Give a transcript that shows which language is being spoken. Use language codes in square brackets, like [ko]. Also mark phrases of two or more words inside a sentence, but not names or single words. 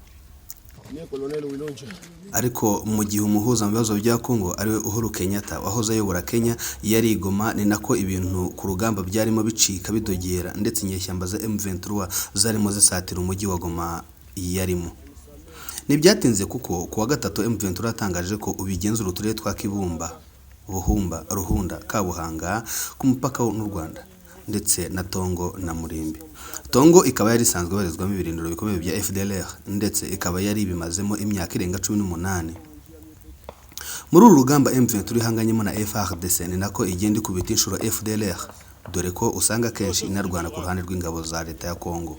[rw] Ariko mu gihe umuhuza mu bibazo bya Congo ariwe Uhuru Kenyatta wahoze ayobora Kenya yari Goma, ni nako ibintu ku rugamba byarimo bicika bidogera, ndetse inyeshyamba za M23 zarimo zisatira umujyi wa Goma yarimo. Nibyatinze kuko kuwa gatatu M23 atangaje ko ubigenzura uturere twa Kibumba, Buhumba, Ruhunda, Kabuhanga ku mupaka n'u Rwanda, ndetse na Tongo na Murimbi. Tongo ikaba yari isanzwe barizwamo ibirindiro bikomeye bya FDLR, ndetse ikaba yari bimazemo imyaka irenga 18. Muri uru rugamba M23 ihanganyemo na FARDC, ni nako igenda ikubita inshuro FDLR, dore ko usanga kenshi inarwana ku ruhande rw'ingabo za Leta ya Congo.